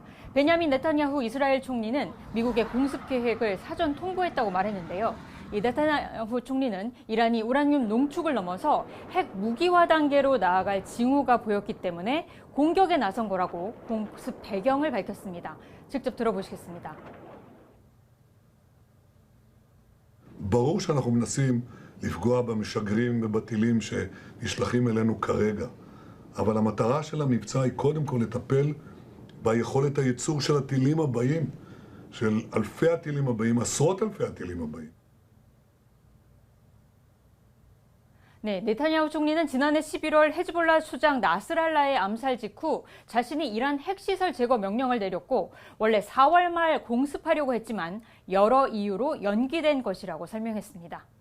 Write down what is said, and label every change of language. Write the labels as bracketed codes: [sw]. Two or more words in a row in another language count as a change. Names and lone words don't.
[ko] 베냐민 네타냐후 이스라엘 총리는 미국의 공습 계획을 사전 통보했다고 말했는데요. 이 네타냐후 총리는 이란이 우라늄 농축을 넘어서 핵 무기화 단계로 나아갈 징후가 보였기 때문에 공격에 나선 거라고 공습 배경을 밝혔습니다. 직접 들어보시겠습니다. [he] ברור שאנחנו מנסים לפגוע במשגרים ובטילים שנשלחים אלינו כרגע, אבל המטרה של המבצע היא קודם כל לטפל ביכולת הייצור של הטילים הבאים, של אלפי הטילים הבאים, עשרות אלפי הטילים הבאים. [ko] 네, 네타냐후 총리는 지난해 11월 헤즈볼라 수장 나스랄라의 암살 직후 자신이 이란 핵시설 제거 명령을 내렸고 원래 4월 말 공습하려고 했지만 여러 이유로 연기된 것이라고 설명했습니다.